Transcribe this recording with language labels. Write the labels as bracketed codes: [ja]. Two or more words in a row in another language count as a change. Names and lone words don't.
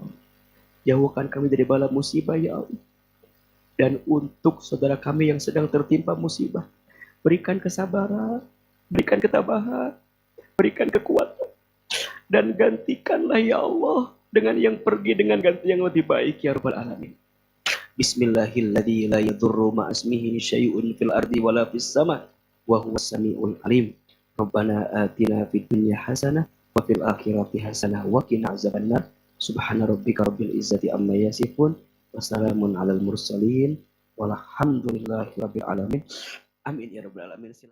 [id] Jauhkan kami dari bala musibah [ar] يا الله. [id] Dan untuk saudara kami yang sedang tertimpa musibah, berikan kesabaran, berikan ketabahan, berikan kekuatan. Dan gantikanlah [ar] يا الله [id] dengan yang pergi dengan ganti yang lebih baik [ar] يا رب العالمين. بسم الله الذي لا يضر مع اسمه شيء في الأرض ولا في السماء وهو السميع العليم. ربنا آتنا في الدنيا حسنة وفي الآخرة حسنة وقنا عذاب النار. سبحان ربك رب العزة عما يصفون وسلام على المرسلين والحمد لله رب العالمين. آمين يا رب العالمين.